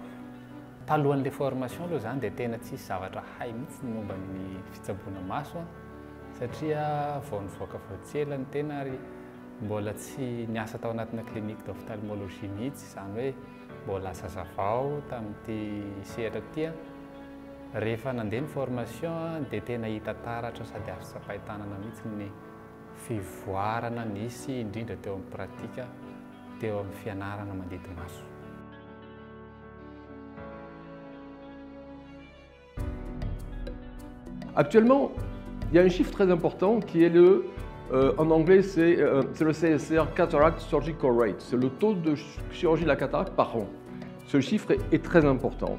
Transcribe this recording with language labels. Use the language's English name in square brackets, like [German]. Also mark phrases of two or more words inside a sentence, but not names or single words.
[Malagasy] Talohan'ilay formation aloha zany dia tena tsisy zavatra hay mihitsy ny momba ny fitsaboana maso satria vao nivoaka vao tsy ela ny tena ary mbola tsy niasa tao anatina [French] clinique d'ophtalmologie [Malagasy] mihitsy izany hoe mbola sazavao tamin'ity sehatra ty. Rehefa nandeha ny formation dia tena hita taratra sady azo tsapahi-tanana mihitsy ny fivoarana nisy indrindra teo amin'ny pratika teo amin'ny fianarana mandidy maso. [French] Actuellement, il y a un chiffre très important qui est en anglais, c'est le CSR, [English] Cataract Surgical Rate. [French] C'est le taux de chirurgie de la cataracte par an. Ce chiffre est très important.